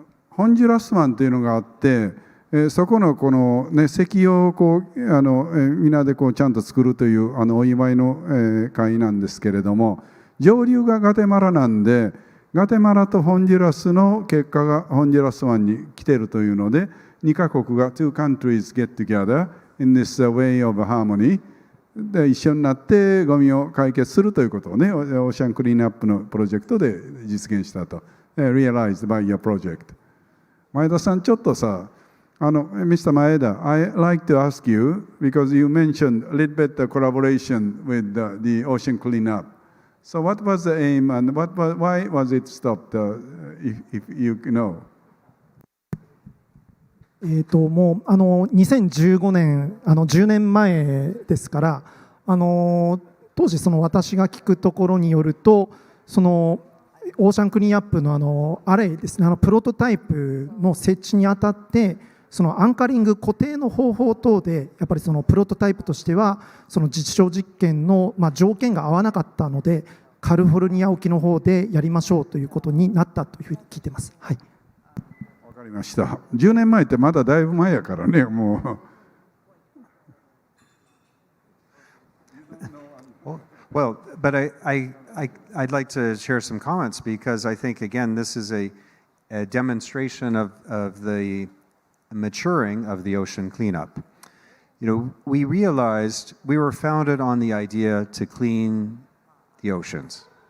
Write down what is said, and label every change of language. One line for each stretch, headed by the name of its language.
Japanese: ホンジュラス湾というのがあって、そこのこの、ね、石油をこう皆でこうちゃんと作るというお祝いの、会なんですけれども、上流がガテマラなんで、ガテマラとホンジュラスの結果がホンジュラス湾に来ているというので、2カ国が
English: two countries get together in this way of harmony
Japanese: で一緒になってゴミを解決するということをね、オーシャンクリーンアップのプロジェクトで実現したと。
English: Realized by your project。
Japanese: 前田さん、ちょっとさ、Mr.
English: Maeda, I like to ask you, because you mentioned a little bit the collaboration with the ocean cleanup. So what was the aim and why was it stopped, if you know?
Japanese: もう2015年10年前ですから、当時私が聞くところによると、オーシャンクリーンアップのアレイですね、プロトタイプの設置にあたって、アンカリング固定の方法等でやっぱりプロトタイプとしては実証実験の条件が合わなかったので、カリフォルニア沖の方でやりましょうということになったというふうに聞いてます。はい。わかりました。 10年前ってまだだいぶ前やからね、もう。
English: Well, but I'd like to share some comments because I think, again, this is a demonstration of the maturing of the ocean cleanup. You know, we realized we were founded on the idea to clean the oceans.